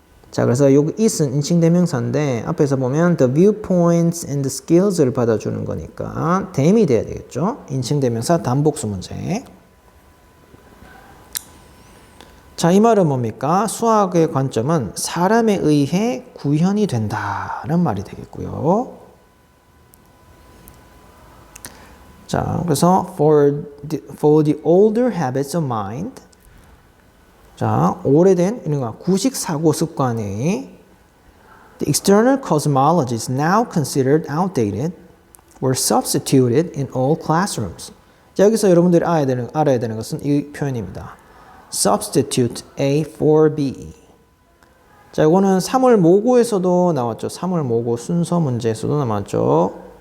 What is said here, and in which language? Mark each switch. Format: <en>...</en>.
<ko>자, 그래서 여기 is은 인칭대명사인데 앞에서 보면</ko> <en>the viewpoints and the skills</en> <ko>를 받아주는 거니까 them이 돼야 되겠죠. 인칭대명사 단복수 문제. 자, 이 말은 뭡니까? 수학의 관점은 사람에 의해 구현이 된다는 말이 되겠고요. 자, 그래서</ko> <en>for the older habits of mind.</en> <ko>자, 오래된 구식 사고 습관이</ko> <en>the external cosmology is now considered outdated were substituted in all classrooms.</en> <ko>자, 여기서 여러분들이 알아야 되는 것은 이 표현입니다.</ko> <en>substitute A for B.</en> <ko>자, 이거는 3월 모고에서도 나왔죠. 3월 모고 순서 문제에서도 나왔죠.</ko>